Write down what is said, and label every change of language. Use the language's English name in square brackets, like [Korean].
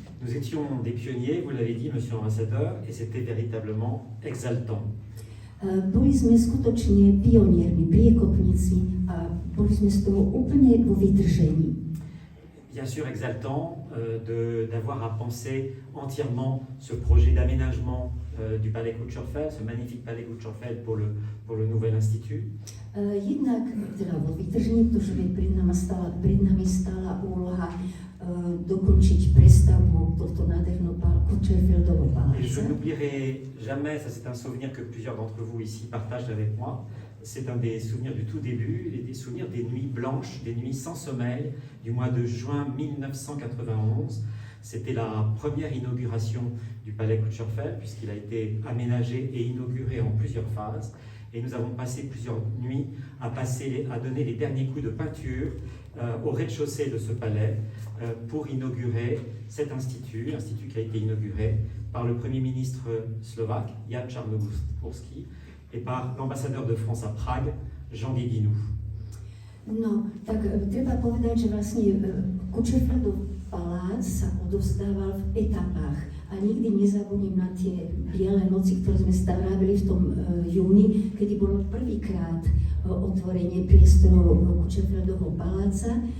[French] Nous étions des pionniers, vous l'avez dit, monsieur l'ambassadeur, et c'était véritablement exaltant. [Slovak] Boli sme skutočne pioniermi, priekopníci a boli sme z toho úplne vo vytržení. [French] Bien sûr exaltant d'avoir à penser entièrement ce projet d'aménagement du palais Kuchurfeld, ce magnifique palais Kuchurfeld pour le nouvel institut. [Slovak] Jednak teda vo vytržení, pretože pred nami stála úloha dokončiť prestavbu tohto nádherného Kuchurfeldovho paláca. [French] Et je n'oublierai jamais, ça c'est un souvenir que plusieurs d'entre vous ici partagent avec moi, c'est un des souvenirs du tout début, des souvenirs des nuits blanches, des nuits sans sommeil du mois de juin 1991. C'était la première inauguration du palais Kuchurfeld puisqu'il a été aménagé et inauguré en plusieurs phases. Et nous avons passé plusieurs nuits à donner les derniers coups de peinture au rez-de-chaussée de ce palais pour inaugurer cet institut qui a été inauguré par le Premier ministre slovaque, Jan Čarnogórsky, et par l'ambassadeur de France à Prague, Jean Guéguinou. [Slovak] No, tak treba povedať, že vlastne Kuchurfeldov palác sa odovzdával v etapách a nikdy nezabudnem na tie biele noci, ktoré sme strávili v tom júni, kedy bolo prvýkrát otvorenie priestorov Kuchurfeldovho paláca,